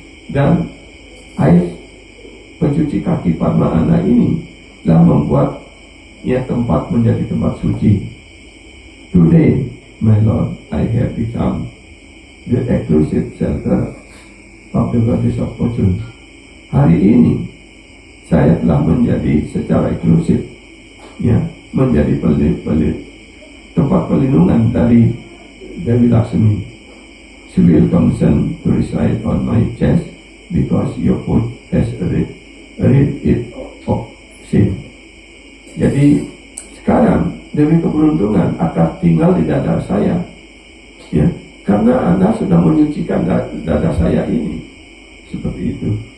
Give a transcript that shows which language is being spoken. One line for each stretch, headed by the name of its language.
Indonesian: Dan air pencuci kaki Padma Anda ini telah membuat tempat menjadi tempat suci.
English: Today, my Lord, I have become the exclusive shelter of the goddess of fortune.
Indonesian: Hari ini saya telah menjadi secara eksklusif menjadi tempat perlindungan dari Dewi Lakshmi.
English: She will consent to reside on my chest because your foot has rid it of sin.
Indonesian: Jadi sekarang Dewi Keberuntungan akan tinggal di dada saya, karena Anda sudah menyucikan dada saya ini, seperti itu.